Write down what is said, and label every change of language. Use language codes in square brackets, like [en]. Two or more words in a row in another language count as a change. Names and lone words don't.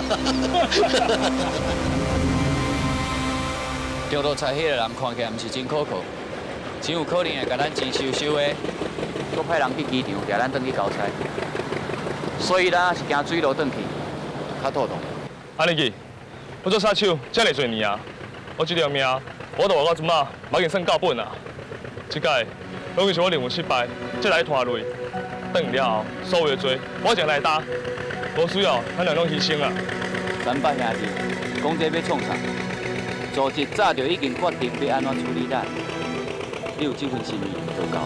[nan] 张督察，迄个人看起来毋是真可靠，真有可能会甲咱钱收收的，搁派人去机场抓咱转去交差。所以咱是行水路转去，较妥当。安尼去，我做杀手遮尔侪年啊，我这条命，我都活到即马，嘛已经算够本啊。这届，拢是我任务失败，才来拖累。等了后，所有的罪，我一来担，无需要咱两种牺牲啊。三八兄弟，讲这要创啥？组织早就已经决定要安怎处理咱，你有这份心意就够。